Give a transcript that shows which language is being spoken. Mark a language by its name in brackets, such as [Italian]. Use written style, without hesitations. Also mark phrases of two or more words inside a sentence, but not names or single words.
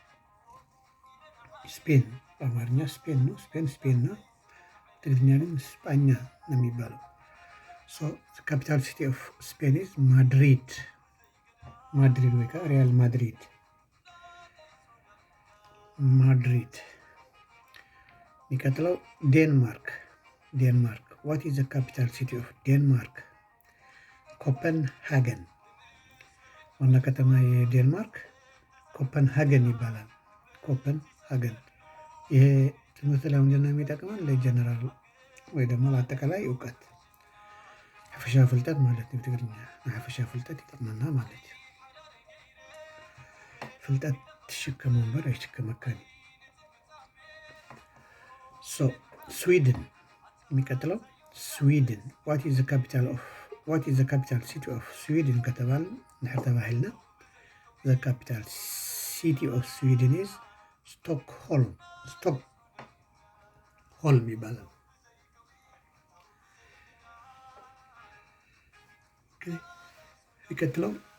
[Amharic] ስፔን በአማርኛ ስፔን ነው። ስፔን ነው። ትግርኛ ግን ስጳኛ ነው የሚባለው። [English] Capital city of Spain is Madrid። [Amharic] ማድሪድ ወይ ሪያል ማድሪድ። ማድሪድ። የሚቀጥለው ዴንማርክ። ዴንማርክ [English] What is the capital city of Denmark? [Amharic] ኮፐንሃገን። ዋና ከተማ የዴንማርክ ኮፐንሃገን ይባላል። ኮፐንሃገን። ይሄ ትምህርት ለምንድን ነው የሚጠቅመን? ለጀነራል ወይ ደግሞ ለአጠቃላይ እውቀት [Tigrinya] ሓፈሻ ፍልጠት [Amharic] ማለት ነው። ትግርኛ [Tigrinya] ሓፈሻ ፍልጠት ይጠቅመና [Amharic] ማለት ነው። [Tigrinya] ፍልጠት ትሽከም እምበር አይሽከመካን። [Amharic] ስዊድን የሚቀጥለው ስዊድን [English] What is the capital city of Sweden [Amharic] ከተባለ [Tigrinya] ንሕር ተባሂልና [English] The capital city of Sweden is Stockholm። [Amharic] ስቶክሆልም ይባላል። የሚቀጥለው